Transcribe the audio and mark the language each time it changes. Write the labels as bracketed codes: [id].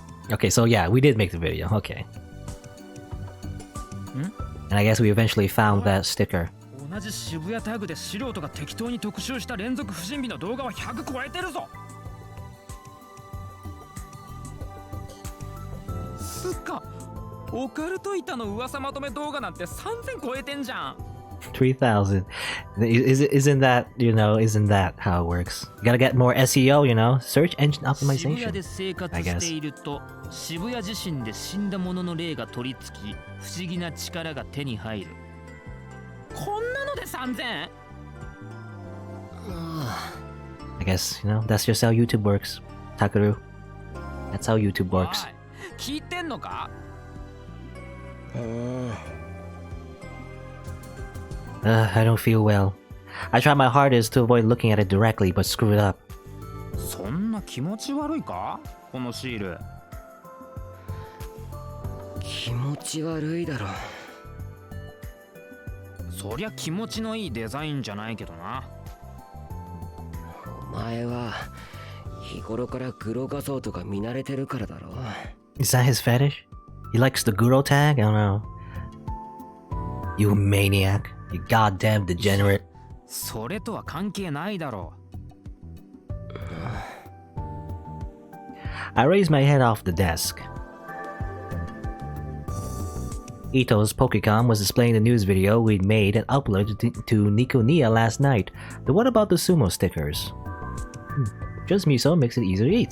[en] Okay, so yeah, we did make the video, okay. And I guess we eventually found that sticker. [ja] 同じ渋谷タグで素人が適当に特集した連続不審火の動画は100超えてるぞ。つか、オカルト板の噂まとめ動画なんて3000超えてんじゃん。 [en] 3,000. Isn't that, isn't that how it works? You gotta get more SEO, search engine [ja] 渋谷 [en] optimization. [ja] で生活していると、渋谷自身で死んだ者の霊が取り付き、不思議な力が手に入る。こんなので 3000? [en] I guess, that's just how YouTube works. Takuru. That's how YouTube works. [ja] 聞いてんのか? [en] I don't feel well. I try my hardest to avoid looking at it directly, but screw it up. [ja] そんな気持ち悪いか?このシール。気持ち悪いだろ。そりゃ気持ちのいいデザインじゃないけどな。お前は日頃からグロ画像とか見慣れてるからだろ。 [en] Is that his fetish? He likes the Guro tag? I don't know. You maniac. You goddamn degenerate. [ja] それとは関係ないだろう。 [en] I raised my head off the desk. Ito's Pokecom was displaying the news video we'd made and uploaded to Nikonia last night. The one about the sumo stickers. Just miso makes it easier to eat.